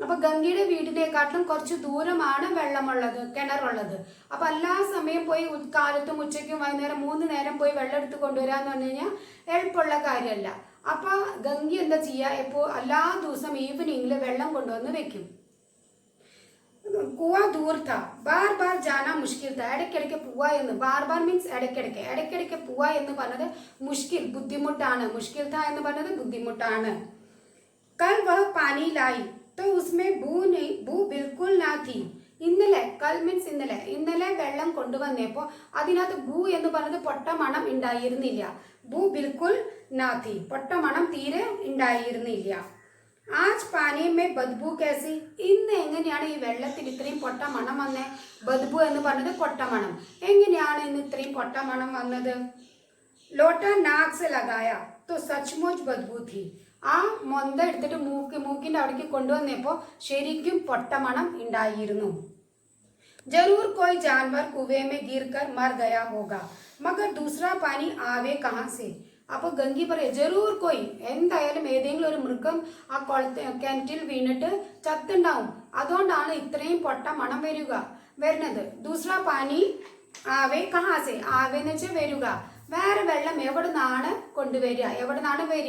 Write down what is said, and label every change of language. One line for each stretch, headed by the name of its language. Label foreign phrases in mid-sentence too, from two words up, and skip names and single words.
Malayalam: അപ്പൊ ഗംഗയുടെ വീടിനെക്കാട്ടിലും കുറച്ച് ദൂരമാണ് വെള്ളമുള്ളത്, കിണറുള്ളത്. അപ്പൊ എല്ലാ സമയം പോയി കാലത്തും ഉച്ചയ്ക്കും വൈകുന്നേരം 3 നേരം പോയി വെള്ളം എടുത്ത് കൊണ്ടുവരാന്ന് പറഞ്ഞു കഴിഞ്ഞാൽ എളുപ്പമുള്ള കാര്യമല്ല. അപ്പൊ ഗംഗി എന്താ ചെയ്യുക, എപ്പോ എല്ലാ ദിവസം ഈവനിങ്ങിൽ വെള്ളം കൊണ്ടുവന്ന് വെക്കും.
Hindi: कुवा दूर था, बार बार जाना मुश्किल था.
Malayalam: ഇടയ്ക്കിടയ്ക്ക് പോവാ എന്ന്,
Hindi: बार बार
Malayalam: മീൻസ് ഇടയ്ക്കിടയ്ക്ക് പോവാ എന്ന് പറഞ്ഞത് മുഷ്കിൽ ബുദ്ധിമുട്ടാണ്,
Hindi: मुश्किल था
Malayalam: എന്ന് പറഞ്ഞത് ബുദ്ധിമുട്ടാണ്.
Hindi: कल वह पानी लाई तो उसमें बू बिल्कुल ना थी.
Malayalam: ഇന്നലെ, കൽ മീൻസ് ഇന്നലെ വെള്ളം കൊണ്ടുവന്നപ്പോൾ അതിനകത്ത് ബൂ എന്ന് പറഞ്ഞത് പൊട്ട മണം ഉണ്ടായിരുന്നില്ല.
Hindi: बू बिल्कुल ना थी,
Malayalam: പൊട്ട മണം തീരെ ഉണ്ടായിരുന്നില്ല.
Hindi: आज पानी में बदबू कैसी,
Malayalam: ഇന്ന് എങ്ങനെയാണ് ഈ വെള്ളത്തിൽ ഇത്രയും പൊട്ട മണം വന്നേ? ബദ്ബു എന്ന് പറഞ്ഞത് പൊട്ട മണം. എങ്ങനെയാണ് ഇന്ന് ഇത്രയും പൊട്ട മണം വന്നത്?
Hindi: लोटा नाक से लगाया तो सचमुच बदबू थी.
Malayalam: ആ മൊന്ത എടുത്തിട്ട് മൂക്കിന്റെ അവിടേക്ക് കൊണ്ടുവന്നപ്പോൾ ശരിക്കും പൊട്ട മണം ഉണ്ടായിരുന്നു.
Hindi: जरूर कोई जानवर कुएं में गिरकर मर गया होगा, मगर दूसरा पानी आवे कहाँ से.
Malayalam: അപ്പൊ ഗംഗി പറയാം,
Hindi: ज़रूर कोई,
Malayalam: എന്തായാലും ഏതെങ്കിലും ഒരു മൃഗം ആ കിണറ്റിൽ വീണിട്ട് ചത്തുണ്ടാവും, അതുകൊണ്ടാണ് ഇത്രയും പൊട്ട മണം വരുന്നത്.
Hindi: दूसरा पानी आवे कहाँ से,
Malayalam: ആവേന്ന് വെച്ചാൽ വരിക, വേറെ വെള്ളം എവിടെ നിന്നാണ് വരിക?